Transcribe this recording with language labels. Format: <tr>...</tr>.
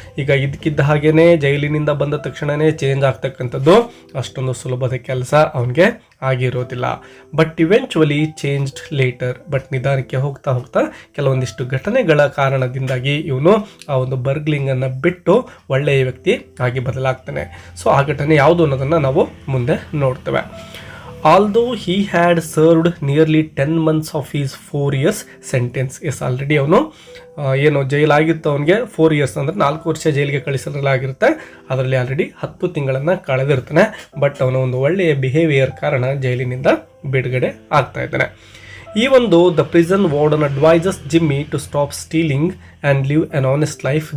<kn>ಈಗ ಇದಕ್ಕಿದ್ದ ಹಾಗೇನೆ ಜೈಲಿನಿಂದ ಬಂದ ತಕ್ಷಣವೇ ಚೇಂಜ್ ಆಗ್ತಕ್ಕಂಥದ್ದು ಅಷ್ಟೊಂದು ಸುಲಭದ ಕೆಲಸ ಅವನಿಗೆ ಆಗಿರೋದಿಲ್ಲ.</kn> <en>but eventually changed later,</en> <kn>but ನಿಧಾನಕ್ಕೆ ಹೋಗ್ತಾ ಹೋಗ್ತಾ ಕೆಲವೊಂದಿಷ್ಟು ಘಟನೆಗಳ ಕಾರಣದಿಂದಾಗಿ ಇವನು ಆ ಒಂದು ಬರ್ಗ್ಲಿಂಗನ್ನು ಬಿಟ್ಟು ಒಳ್ಳೆಯ ವ್ಯಕ್ತಿ ಆಗಿ ಬದಲಾಗ್ತಾನೆ. ಸೊ ಆ ಘಟನೆ ಯಾವುದು ಅನ್ನೋದನ್ನು ನಾವು ಮುಂದೆ ನೋಡ್ತೇವೆ.</kn> <en>Although he had served nearly 10 months of his 4 years sentence.</en> <kn>S already ಅವನು ಏನು ಜೈಲಾಗಿತ್ತು, ಅವನಿಗೆ 4 years ಅಂದರೆ 4 ವರ್ಷ ಜೈಲಿಗೆ ಕಳಿಸಲಾಗಿರುತ್ತೆ. ಅದರಲ್ಲಿ ಆಲ್ರೆಡಿ 10 ತಿಂಗಳನ್ನು ಕಳೆದಿರ್ತಾನೆ. ಬಟ್ ಅವನ ಒಂದು ಒಳ್ಳೆಯ ಬಿಹೇವಿಯರ್ ಕಾರಣ ಜೈಲಿನಿಂದ ಬಿಡುಗಡೆ ಆಗ್ತಾ ಇದ್ದಾನೆ. ಈ ಒಂದು</kn> <en>The prison warden advises Jimmy to stop stealing and live an honest life.</en>